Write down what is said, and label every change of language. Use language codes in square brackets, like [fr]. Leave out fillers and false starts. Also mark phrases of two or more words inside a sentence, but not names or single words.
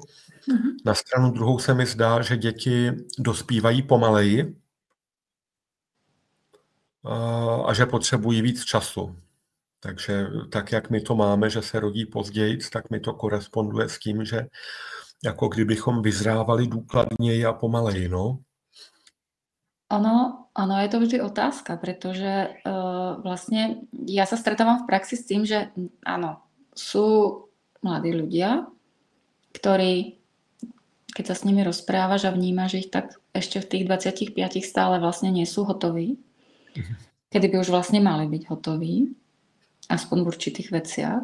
[cs] Na stranu druhou se mi zdá, že děti dospívají pomaleji a že potřebují víc času. Takže tak, jak my to máme, že se rodí později, tak mi to koresponduje s tím, že jako kdybychom vyzrávali důkladněji a pomaleji, no. [sk] Ono je to vždy otázka, pretože vlastne ja sa stretávam v praxi s tým, že áno, sú mladí ľudia, ktorí, keď sa s nimi rozprávaš a vnímaš ich, tak ešte v tých 25 stále vlastne nie sú hotoví, kedy by už vlastne mali byť hotoví, aspoň v určitých veciach.